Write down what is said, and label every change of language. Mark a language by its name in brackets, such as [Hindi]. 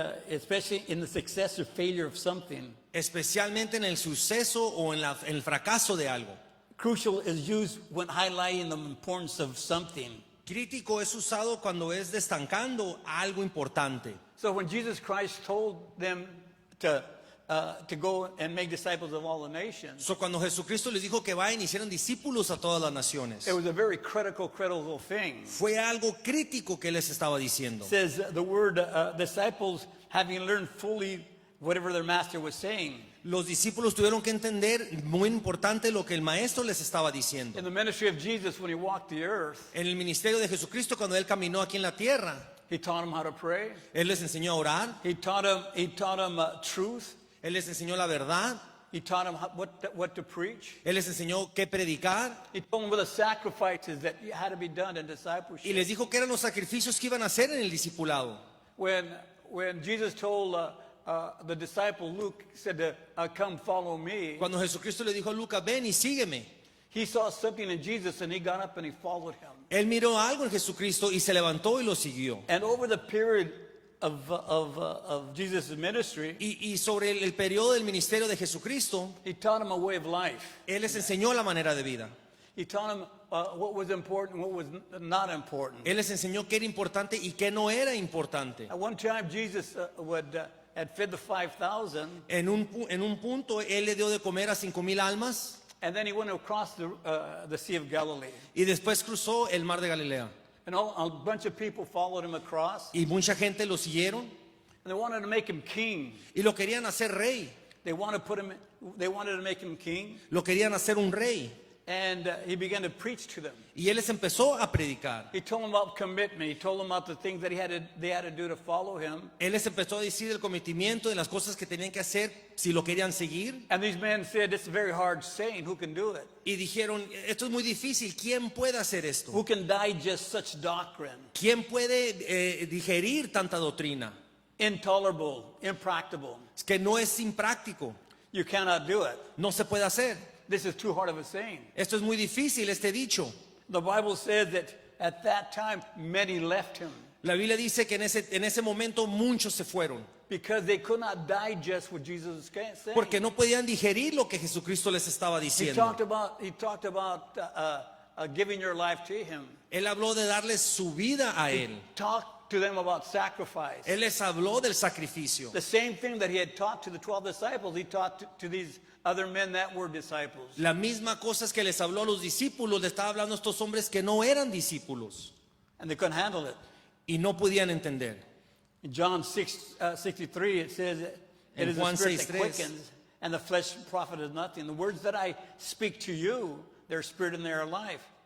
[English] Especially in the success or failure of something. [Spanish] especialmente en el suceso o en el fracaso de algo. [English] Crucial is used when highlighting the importance of something. [Spanish] Crítico es usado cuando es destacando algo importante. [English] So when Jesus Christ told them to go and make disciples of all the nations, [Spanish] So, cuando Jesucristo les dijo que vayan y hicieran discípulos a todas las naciones, [English] it was a very critical thing. [Spanish] fue algo crítico que les estaba diciendo. [English] It says the word disciples, having learned fully whatever their master was saying. [Spanish] Los discípulos tuvieron que entender, muy importante, lo que el maestro les estaba diciendo. [English] In the ministry of Jesus, when he walked the earth, [Spanish] En el ministerio de Jesucristo, cuando él caminó aquí en la tierra, [English] he taught them how to pray. [Spanish] él les enseñó a orar, [English] He taught them truth. [Spanish] él les enseñó la verdad, [English] He taught them what to preach. [Spanish] él les enseñó qué predicar [English] He told them what the sacrifices that had to be done in [Spanish] y [English] discipleship. [Spanish] les dijo que eran los sacrificios que iban a hacer en el discipulado. [English] When Jesus told the disciple Luke, said, "Come, follow me," [Spanish] Cuando Jesucristo le dijo a Lucas, ven y sígueme, [English] he saw something in Jesus and he got up and he followed him. [Spanish] él miró algo en Jesucristo y se levantó y lo siguió. [English] And over the period of Jesus' ministry, [Spanish] Y sobre el periodo del ministerio de Jesucristo, [English] he taught him a way of life. [Spanish] él les enseñó la manera de vida. [English] He taught him what was important, what was not important. [Spanish] Él les enseñó qué era importante y qué no era importante. [English] At one time, Jesus had fed the 5,000, [Spanish] En un punto, él le dio de comer a 5,000 almas [English] and then he went across the Sea of Galilee. [Spanish] y después cruzó el mar de Galilea. [English] And a bunch of people followed him across, [Spanish] Y mucha gente lo siguieron [English] and they wanted to make him king. [Spanish] y lo querían hacer rey. [English] They wanted to make him king, [Spanish] Lo querían hacer un rey. [English] and he began to preach to them. [Spanish] Y él les empezó a predicar. [English] He told them about commitment. He told them about the things that they had to do to follow him. [Spanish] Él les empezó a decir el cometimiento de las cosas que tenían que hacer si lo querían seguir. [English] And these men said, "It's a very hard saying. Who can do it? [Spanish] Y dijeron, esto es muy difícil, ¿quién puede hacer esto? [English] Who can digest such doctrine? [Spanish] ¿Quién puede digerir tanta doctrina? [English] Intolerable, impractical. [Spanish] Es que no es impráctico, [English] You cannot do it. [Spanish] no se puede hacer. [English] This is too hard of a saying." [Spanish] Esto es muy difícil, este dicho. [English] The Bible says that at that time many left him [Spanish] La Biblia dice que en ese momento muchos se fueron, [English] because they could not digest what Jesus was saying. [Spanish] porque no podían digerir lo que Jesucristo les estaba [English] He [Spanish] diciendo. [English] talked about giving your life to him. [Spanish] Él habló de darles su vida a Él. [English] Talked to them about sacrifice. [Spanish] Él les habló del sacrificio. [English] The same thing that he had taught to the 12 disciples, he taught to these other men that were disciples. [Spanish] La misma cosa que les habló a los discípulos, le estaba hablando a estos hombres que no eran discípulos [English] And they couldn't handle it. [Spanish] y no podían entender. [English] In John 6:63, it says, "It [Spanish] En [English] is the [Spanish] Juan [English] spirit that [Spanish] 6:3. [English] quickens, and the flesh profiteth nothing. The words that I speak to you, they're spirit and they are life."